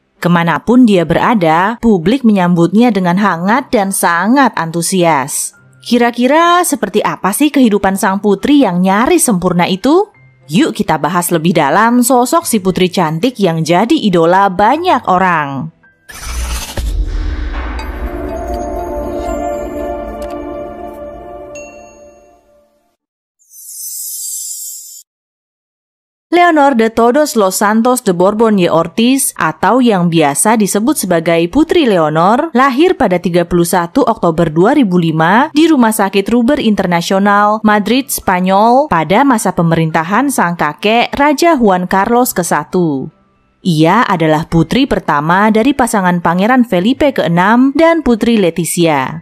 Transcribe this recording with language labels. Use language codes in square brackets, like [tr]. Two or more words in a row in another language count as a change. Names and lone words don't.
[id] Kemanapun dia berada, publik menyambutnya dengan hangat dan sangat antusias. Kira-kira seperti apa sih kehidupan sang putri yang nyaris sempurna itu? Yuk kita bahas lebih dalam sosok si putri cantik yang jadi idola banyak orang. Leonor de Todos los Santos de Borbón y Ortiz atau yang biasa disebut sebagai Putri Leonor lahir pada 31 Oktober 2005 di Rumah Sakit Ruber Internasional, Madrid, Spanyol pada masa pemerintahan sang kakek Raja Juan Carlos ke-1. Ia adalah putri pertama dari pasangan Pangeran Felipe ke-6 dan Putri Letizia.